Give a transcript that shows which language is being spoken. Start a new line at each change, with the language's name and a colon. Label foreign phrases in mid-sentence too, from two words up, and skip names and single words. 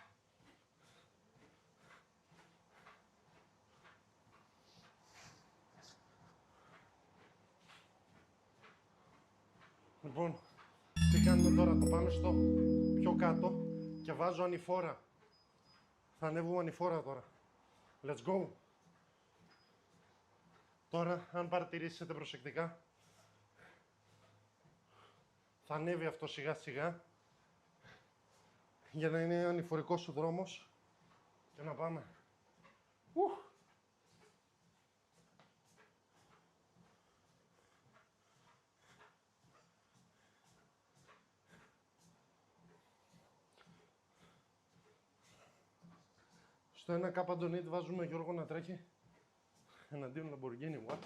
Greek: Λοιπόν, τι κάνουμε τώρα, το πάμε στο πιο κάτω και βάζω ανηφόρα. Θα ανέβουμε ανηφόρα τώρα.
English: Let's go.
Greek: Τώρα, αν παρατηρήσετε προσεκτικά, θα ανέβει αυτό σιγά σιγά για να είναι ανηφορικός ο δρόμος και να πάμε. Στο 1K βάζουμε Γιώργο να τρέχει εναντίον Lamborghini. What?